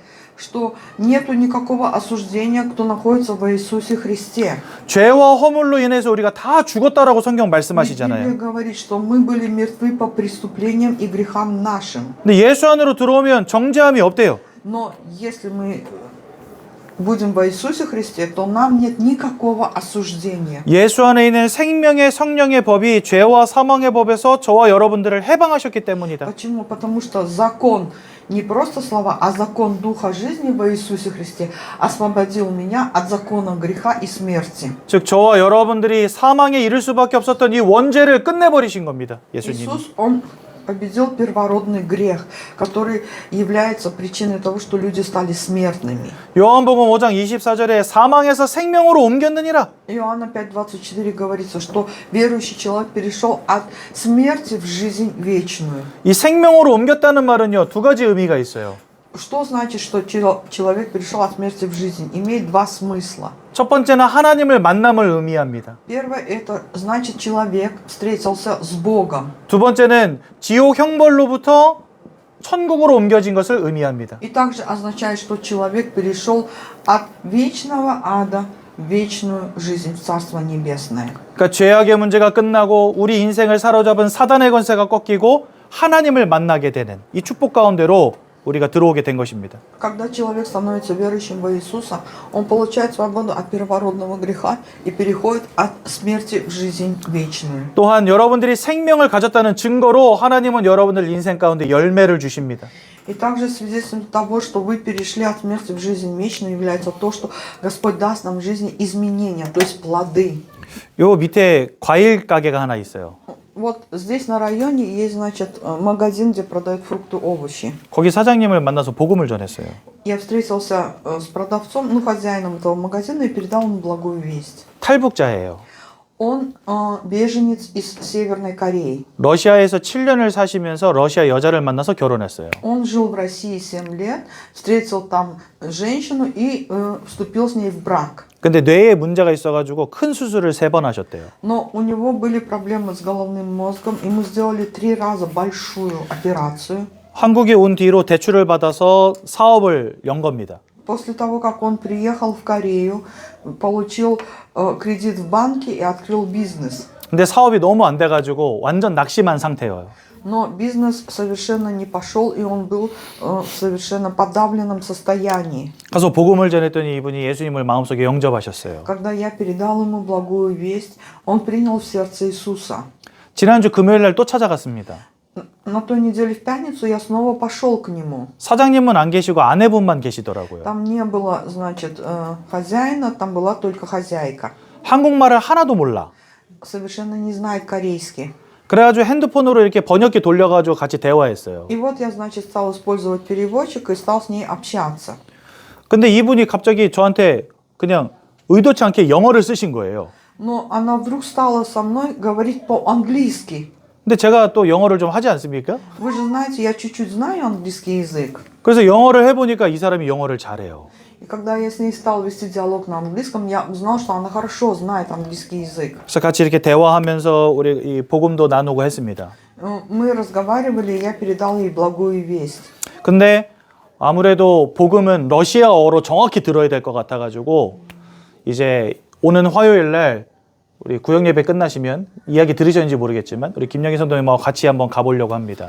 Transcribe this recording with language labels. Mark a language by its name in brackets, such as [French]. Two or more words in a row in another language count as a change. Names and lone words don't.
[Russian] что нету никакого осуждения, кто находится в Иисусе Христе. [Korean] 죄와 허물로 인해서 우리가 다 죽었다라고 성경 [Russian] Библия [Korean] 말씀하시잖아요. [Russian] говорит, что мы были мертвы по преступлениям и грехам нашим. [Korean] 근데 예수 안으로 들어오면 정죄함이 없대요. [Russian] Но если мы будем в Иисусе Христе, то нам нет никакого осуждения. [Korean] 예수 안에 있는 생명의 성령의 법이 죄와 사망의 법에서 저와 여러분들을 해방하셨기 때문이다. [Russian] Почему? Потому что закон, не просто слова, а закон Духа жизни в Иисусе Христе освободил меня от закона греха и смерти. [Korean] 즉 저와 여러분들이 사망에 이를 수밖에 없었던 이 원죄를 끝내버리신 겁니다. 예수님이. [Russian] Иисус, Он победил первородный грех, который является причиной того, что люди стали смертными. [Korean] 요한복음 5장 24절에 사망에서 생명으로 옮겼느니라. [Russian] Иоанна 5:24 говорится, что верующий человек перешел от смерти в жизнь вечную. [Korean] 이 생명으로 옮겼다는 말은요, 두 가지 의미가 있어요. [Russian] Что значит, что человек перешел от смерти в жизнь? Имеет два смысла. [Korean] 첫 번째는 하나님을 만남을 의미합니다. [Russian] Первое, это значит, человек встретился с Богом. [Korean] 두 번째는 지옥 형벌로부터 천국으로 옮겨진 것을 의미합니다. [Russian] И также означает, что человек перешел от вечного ада в вечную жизнь, в Царство Небесное. [Korean] 그러니까 죄악의 문제가 끝나고 우리 인생을 사로잡은 사단의 권세가 꺾이고 하나님을 만나게 되는 이 축복 가운데로 우리가 들어오게 된 것입니다. [Russian] Когда человек становится верующим в Иисуса, он получает свободу от первородного греха и переходит от смерти в жизнь вечную. [Korean] 또한 여러분들이 생명을 가졌다는 증거로 하나님은 여러분들 인생 가운데 열매를 주십니다. [Russian] И также свидетельством того, что вы перешли от смерти в жизнь вечную, является то, что Господь даст нам в жизни изменения, то есть плоды. [Korean] 요 밑에 과일 가게가 하나 있어요. [Russian] Вот здесь на районе есть, значит, магазин, где продают фрукты, овощи. [Korean] 거기 사장님을 만나서 복음을 전했어요. [Russian] Я встретился с продавцом, ну, хозяином этого магазина, и передал ему благую весть. [Korean] 탈북자예요. [Russian] Он беженец из Северной Кореи. [Korean] 러시아에서 7년을 사시면서 러시아 여자를 만나서 결혼했어요. [Russian] Он жил в России 7 лет, встретил там женщину и вступил с ней в брак. [Korean] 근데 뇌에 문제가 있어가지고 큰 수술을 3번 하셨대요. [Russian] Но у него были проблемы с головным мозгом, и мы сделали 3 раза большую операцию. [Korean] 한국에 온 뒤로 대출을 받아서 사업을 연 겁니다. [Russian] После того, как он приехал в Корею, получил кредит в банке и открыл бизнес. [Korean] 근데 사업이 너무 안 돼가지고 완전 낙심한 상태예요. [Russian] Но бизнес совершенно не пошел, и он был в совершенно подавленном состоянии. [Korean] 가서 복음을 전했더니 이분이 예수님을 마음속에 영접하셨어요. [Russian] Когда я передал ему благую весть, он принял в сердце Иисуса. [Korean] 지난주 금요일 날 또 찾아갔습니다. [Russian] На той неделе в пятницу я снова пошел к нему. [Korean] 사장님은 안 계시고 아내분만 계시더라고요. [Russian] Там не было, значит, хозяина, там была только хозяйка. [Korean] 한국말을 하나도 몰라. [Russian] Совершенно не знает корейский. [Korean] 그래가지고 핸드폰으로 이렇게 번역기 돌려가지고 같이 대화했어요. [Russian] И вот я, значит, стал использовать переводчик и стал с ней общаться. [Korean] 근데 이분이 갑자기 저한테 그냥 의도치 않게 영어를 쓰신 거예요. [Russian] Но она вдруг стала со мной говорить по-английски. [Korean] 근데 제가 또 영어를 좀 하지 않습니까? [Russian] Вы же знаете, я чуть-чуть знаю английский язык. [Korean] 그래서 영어를 해보니까 이 사람이 영어를 잘해요. [Russian] И когда я с ней стал вести диалог на английском, я узнал, что она хорошо знает английский язык. [Korean] 그래서 같이 이렇게 대화하면서 우리 이 복음도 나누고 했습니다. [Russian] Мы разговаривали, и я передал ей благую весть. [Korean] 근데 아무래도 복음은 러시아어로 정확히 들어야 될 것 같아가지고 이제 오는 화요일 날 우리 구역 예배 끝나시면 이야기 들으셨는지 모르겠지만 우리 김영희 선도님하고 같이 한번 가보려고 합니다.